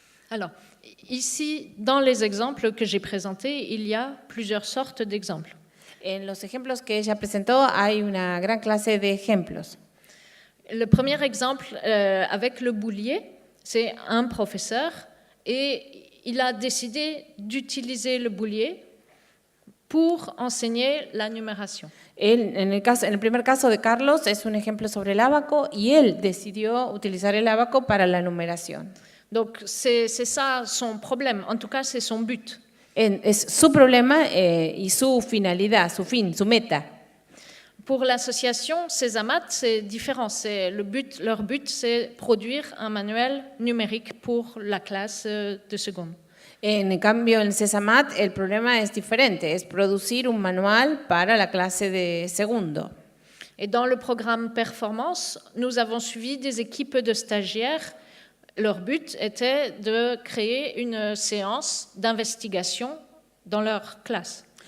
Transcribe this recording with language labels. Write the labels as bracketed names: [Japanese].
[French] Alors, ici, dans les exemples que j'ai présentés, il y a plusieurs sortes d'exemples. [Spanish] En los ejemplos que ella presentó hay una gran clase de ejemplos. [French] Le premier exemple avec le boulier, c'est un professeur et il a décidé d'utiliser le boulier pour enseigner la numération. [Spanish] En el primer caso de Carlos es un ejemplo sobre el ábaco y él decidió utilizar el ábaco para la numeración. [French] Donc c'est ça son problème, en tout cas c'est son but. [Spanish] Es su problema y su finalidad, su fin, su meta. [French] Pour l'association Césamat, c'est différent. Leur but, c'est produire un manuel numérique pour la classe de seconde. [Spanish] En cambio, en Césamat el problema es diferente, es producir un manual para la clase de segundo. [French] Et dans le programme Performance, nous avons suivi des équipes de stagiaires. Leur but était de créer une séance d'investigation dans leur classe.